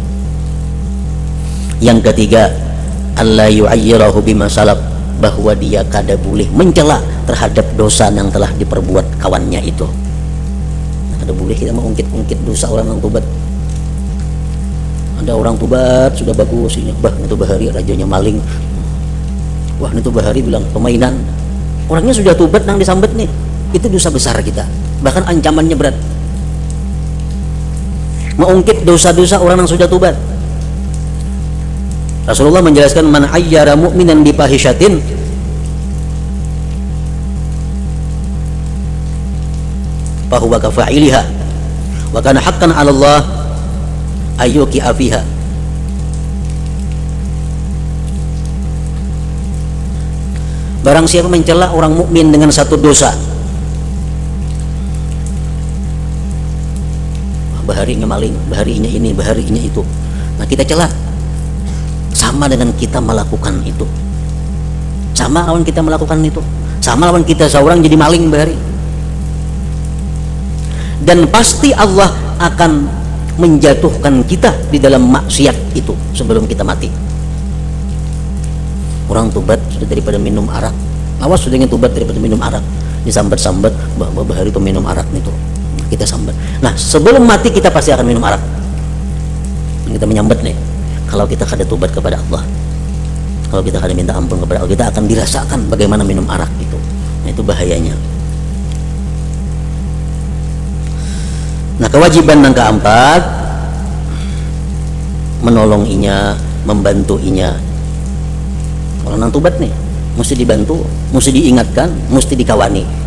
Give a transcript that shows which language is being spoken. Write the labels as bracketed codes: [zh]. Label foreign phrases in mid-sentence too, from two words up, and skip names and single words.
[bjn] Yang ketiga, [ar] ألا يعيره بما سلف, [bjn] bahwa dia kada boleh mencela terhadap dosa yang telah diperbuat kawannya itu. Kada boleh kita mengungkit-ungkit dosa orang yang tobat. Ada orang tobat sudah bagus, ini bah itu bahari rajanya maling. Wah, itu bahari bilang pemainan. Orangnya sudah tobat nang disambet nih. Itu dosa besar kita. Bahkan ancamannya berat. Mengungkit dosa-dosa orang yang sudah tobat. Rasulullah menjelaskan, [ar] من عيّر مؤمنا بفاحشة فهو كفاعلها وكان حقا على الله أن يوقعه فيها. [bjn] Barang siapa mencela orang mukmin dengan satu dosa, baharinya maling, baharinya ini, baharinya itu, nah kita cela, sama dengan kita melakukan itu, sama lawan kita melakukan itu, sama lawan kita seorang jadi maling bahari. Dan pasti Allah akan menjatuhkan kita di dalam maksiat itu sebelum kita mati. Orang tobat sudah daripada minum arak, awas sudah ingin tobat daripada minum arak, disambat-sambat bahwa bahari peminum arak itu, kita sambat. Nah, sebelum mati kita pasti akan minum arak. Kita menyambat nih, kalau kita kada tobat kepada Allah, kalau kita kada minta ampun kepada Allah, kita akan dirasakan bagaimana minum arak itu. Nah, itu bahayanya. Nah, kewajiban yang keempat, menolong inya, membantu inya. Kalau nang tobat nih, mesti dibantu, mesti diingatkan, mesti dikawani.